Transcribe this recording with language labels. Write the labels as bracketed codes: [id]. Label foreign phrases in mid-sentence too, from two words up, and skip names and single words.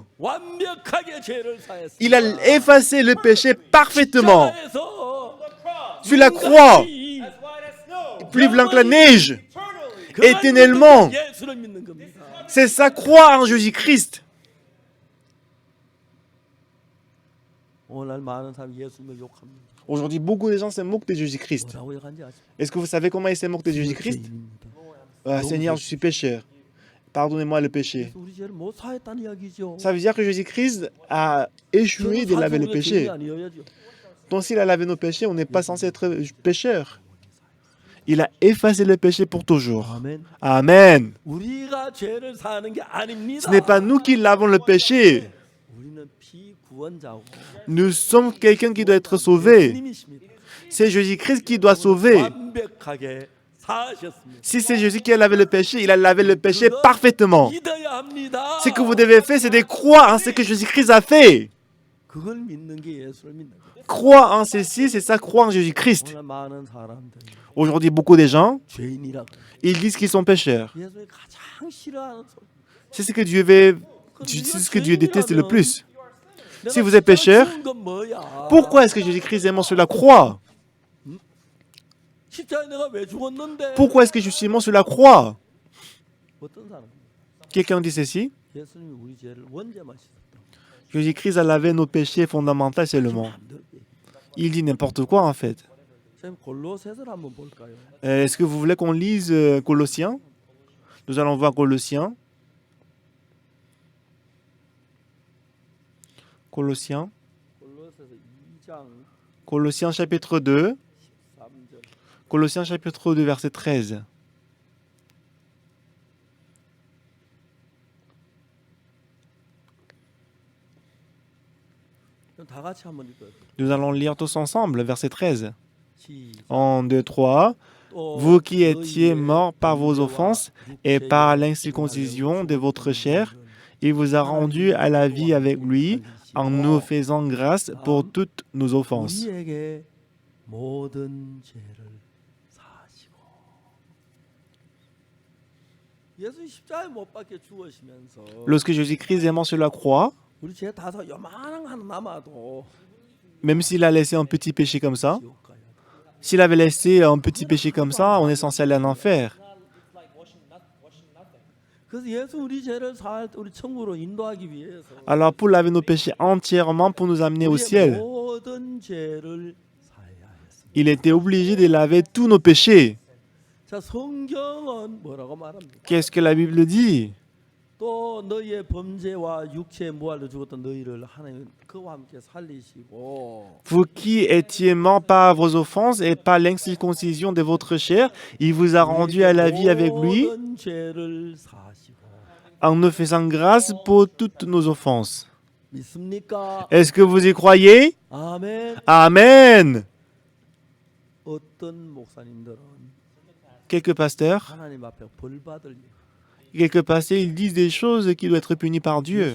[fr] Il a effacé le péché parfaitement. Sur la croix, plus blanc que la neige, éternellement. C'est ça, croire en Jésus-Christ. [ko] 오늘 많은 사람이 예수님을 욕합니다. [fr] Aujourd'hui, beaucoup de gens se moquent de Jésus-Christ. [ko] 뭐라고 얘기하는지 아십니까? [fr] Est-ce que vous savez comment ils se moquent de Jésus-Christ? [ko] 죄인입니다. [fr] Ah, Seigneur, je suis pécheur. Pardonnez-moi le péché. [ko] 그래서 우리 죄를 못 사했다는 이야기죠. [fr] Ça veut dire que Jésus-Christ a échoué de laver le péché. Donc s'il a lavé nos péchés, on n'est pas censé être pécheur. Il a effacé le péché pour toujours. [ko] 아멘. [fr] Amen. [ko] 우리가 죄를 사는 게 아닙니다. [fr] Ce n'est pas nous qui lavons le péché. [ko] 우리는 피구원자고 [fr] Nous sommes quelqu'un qui doit être sauvé. [ko] 주님이십니다. [fr] C'est Jésus-Christ qui doit sauver. [ko] 완벽하게 사하셨습니다. [fr] Si c'est Jésus qui a lavé le péché, il a lavé le péché parfaitement. [ko] 믿어야 합니다. [fr] Ce que vous devez faire, c'est de croire en ce que Jésus-Christ a fait. [ko] 그걸 믿는 게 예수를 믿는 거예요. [fr] Croire en ceci, c'est ça, croire en Jésus-Christ. [ko] 오늘 많은 사람들이 [fr] Aujourd'hui, beaucoup de gens, [ko] 죄인이라고 [fr] ils disent qu'ils sont pécheurs. [ko] 예수님이 가장 싫어하는 소리. [fr] C'est ce que Dieu déteste le plus. Si vous êtes pécheur, [ko] 건 뭐야? [fr] pourquoi est-ce que Jésus-Christ est mort sur la croix? [ko] 십자가에 내가 왜 죽었는데? [fr] Pourquoi est-ce que je suis mort sur la croix? [ko] 어떤 사람? [fr] Quelqu'un dit ceci. [ko] 예수님이 우리 죄를 원죄만 씻었다. [fr] Jésus-Christ a lavé nos péchés fondamentaux seulement. Il dit n'importe quoi en fait. [ko] 선생님 골로새서를 한번 볼까요? [fr] Est-ce que vous voulez qu'on lise Colossiens? Nous allons voir Colossiens. Colossiens. [ko] 골로새서 2장 [fr] Colossiens chapitre 2. [ko] 13절. [fr] Colossiens chapitre 2 verset 13. [ko] 그럼 다 같이 한번 읽어요. [fr] Nous allons lire tous ensemble verset 13. [ko] 시작. [fr] 1, 2, 3. Vous qui étiez morts par vos offenses et par l'incirconcision de votre chair, il vous a rendus à la vie avec lui en nous faisant grâce pour toutes nos offenses. [ko] 우리에게 모든 죄를 사하시고 예수 십자가에 못 박혀 죽으시면서 [fr] Lorsque Jésus-Christ est mort sur la croix, [ko] 우리 죄 다서 요만한 하나 남아도 [fr] même s'il a laissé un petit péché comme ça, [ko] 지옥 가야 돼. [fr] s'il avait laissé un petit péché comme ça, on est censé aller en enfer. [ko] 그래서 예수 우리 죄를 사할 때 우리 천국으로 인도하기 위해서 [fr] Alors pour laver nos péchés entièrement, pour nous amener au [ko] 우리의 [fr] ciel, [ko] 모든 죄를 사해야 했습니다. [fr] il était obligé de laver tous nos péchés. [ko] 자 성경은 뭐라고 말합니까? [fr] Qu'est-ce que la Bible dit? [ko] 또 너희의 범죄와 육체의 무할로 죽었던 너희를 하나님 그와 함께 살리시고 [fr] Vous qui étiez morts par vos offenses et par l'incirconcision de votre chair, il vous a rendu à la vie avec lui [ko] 모든 죄를 사하시고 [fr] en nous faisant grâce pour toutes nos offenses. [ko] 믿습니까? [fr] Est-ce que vous y croyez? [ko] 아멘. [fr] Amen. [ko] 어떤 목사님들은 [fr] Quelques pasteurs, [ko] 하나님 앞에 벌 받을 일. [fr] quelques pasteurs, ils disent des choses qui doivent être punies par Dieu.